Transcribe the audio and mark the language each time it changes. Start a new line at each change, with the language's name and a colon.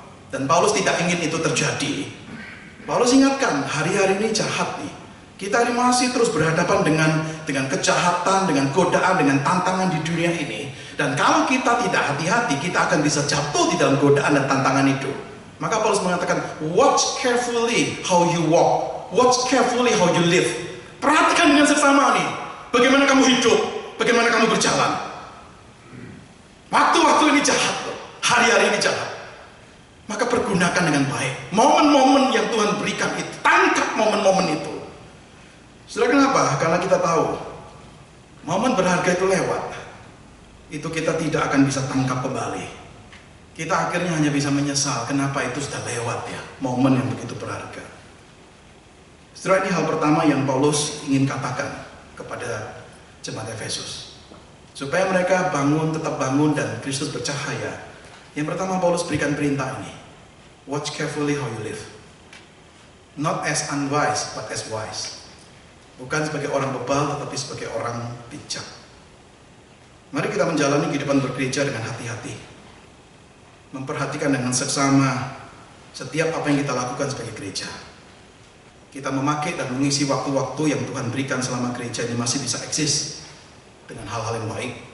Indonesian: Dan Paulus tidak ingin itu terjadi. Paulus ingatkan, hari-hari ini jahat nih. Kita ini masih terus berhadapan dengan kejahatan, dengan godaan, dengan tantangan di dunia ini. Dan kalau kita tidak hati-hati, kita akan bisa jatuh di dalam godaan dan tantangan itu. Maka Paulus mengatakan,
English: watch carefully how you walk, watch carefully how you live.
Indonesian: Perhatikan dengan seksama nih, bagaimana kamu hidup, bagaimana kamu berjalan. Waktu-waktu ini jahat loh, hari-hari ini jahat. Maka pergunakan dengan baik momen-momen yang Tuhan berikan itu, tangkap momen-momen itu. Saudara, kenapa? Karena kita tahu momen berharga itu lewat, itu kita tidak akan bisa tangkap kembali. Kita akhirnya hanya bisa menyesal kenapa itu sudah lewat ya, momen yang begitu berharga. Saudara, ini hal pertama yang Paulus ingin katakan kepada jemaat Efesus, supaya mereka bangun, tetap bangun dan Kristus bercahaya. Yang pertama Paulus berikan perintah ini,
English: watch carefully how you live, not as unwise but as wise.
Indonesian: Bukan sebagai orang bebal, tetapi sebagai orang bijak. Mari kita menjalani kehidupan bergereja dengan hati-hati, memperhatikan dengan seksama setiap apa yang kita lakukan sebagai gereja. Kita memakai dan mengisi waktu-waktu yang Tuhan berikan selama gereja ini masih bisa eksis dengan hal-hal yang baik.